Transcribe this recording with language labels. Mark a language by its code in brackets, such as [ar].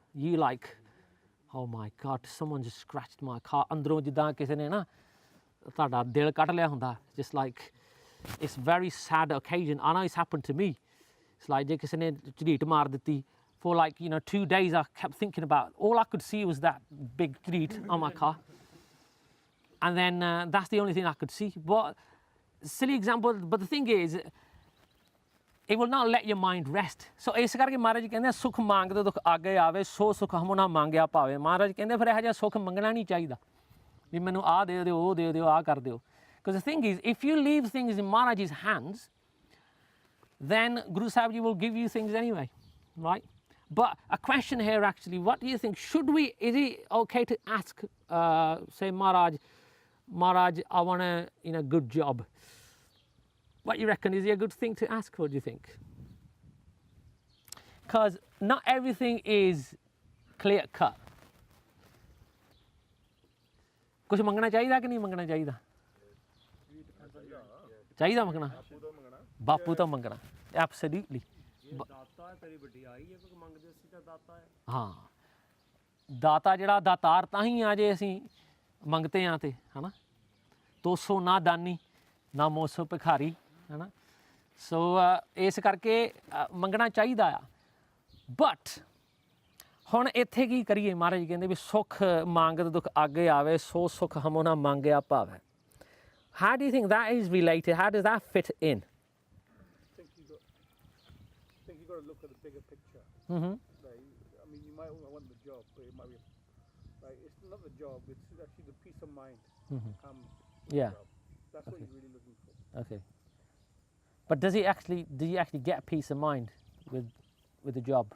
[en] You like, oh my God, someone just scratched my car. [pa] ਅੰਦਰੋਂ ਜਿੱਦਾਂ ਕਿਸੇ ਨੇ ਨਾ ਤੁਹਾਡਾ ਦਿਲ ਕੱਢ ਲਿਆ ਹੁੰਦਾ. [en] Just like, it's very sad occasion. I know it's happened to me. It's like [pa] ਜੇ ਕਿਸੇ ਨੇ ਝਰੀਟ ਮਾਰ ਦਿੱਤੀ. [en] For like 2 days I kept thinking about, all I could see was that big ਝਰੀਟ on my car. And then that's the only thing I could see. But silly example, but the thing is, it will not let your mind rest. [pa] So ਇਸ ਕਰਕੇ ਮਹਾਰਾਜ ਜੀ ਕਹਿੰਦੇ ਸੁੱਖ ਮੰਗਦੇ ਦੁੱਖ ਅੱਗੇ ਆਵੇ ਸੋ ਸੁੱਖ ਹਮੁ ਨਾ ਮੰਗਿਆ ਭਾਵੇ ਮਹਾਰਾਜ ਕਹਿੰਦੇ ਫਿਰ ਇਹੋ ਜਿਹਾ ਸੁੱਖ ਮੰਗਣਾ ਨਹੀਂ ਚਾਹੀਦਾ ਵੀ ਮੈਨੂੰ ਆਹ ਦੇ ਦਿਓ ਉਹ ਦੇ ਦਿਓ ਆਹ ਕਰ ਦਿਓ [en] because the thing is if you leave things in Maharaj's hands then Guru Sahib Ji will give you things anyway, right? But a question here actually, what do you think? Is it okay to ask, say Maharaj, I want a good job. What do you reckon? Is it a good thing to ask? What do you think? Because not everything is clear cut. [pa] ਕੁਛ ਮੰਗਣਾ ਚਾਹੀਦਾ ਕਿ ਨਹੀਂ ਮੰਗਣਾ ਚਾਹੀਦਾ ਚਾਹੀਦਾ ਮੰਗਣਾ ਬਾਪੂ ਤਾਂ ਮੰਗਣਾ ਐਬਸੋਲੂਟਲੀ ਦਾਤਾ ਤੇਰੀ ਵਡਿਆਈ ਹੈ ਕਿ ਮੰਗਦੇ ਅਸੀਂ ਤਾਂ ਦਾਤਾ ਹੈ ਹਾਂ ਦਾਤਾ ਜਿਹੜਾ ਦਾਤਾਰ ਤਾਂ ਹੀ ਆ ਜੇ ਅਸੀਂ ਮੰਗਤੇ ਆ ਤੇ ਹਨਾ ਤੋਸੋ ਨਾ ਦਾਨੀ ਨਾ ਮੋਸੋ ਭਿਖਾਰੀ ਹਨਾ ਸੋ ਇਸ ਕਰਕੇ ਮੰਗਣਾ ਚਾਹੀਦਾ ਆ ਬਟ ਹੁਣ ਇੱਥੇ ਕੀ ਕਰੀਏ ਮਹਾਰਾਜ ਜੀ ਕਹਿੰਦੇ ਵੀ ਸੁੱਖ ਮੰਗਤ ਦੁੱਖ ਅੱਗੇ ਆਵੇ ਸੋ ਸੁੱਖ ਹਮੁ ਨਾ ਮੰਗਿਆ ਭਾਵੈ [en] how do you think that is related how does that fit in I think you got to look at the bigger picture. mm-hmm. Like, I mean, you might want the job, but it might be like it's not the job; it's actually the peace of mind come with the Yeah. job. That's what you're really looking for. Okay. But do you actually get peace of mind with the job?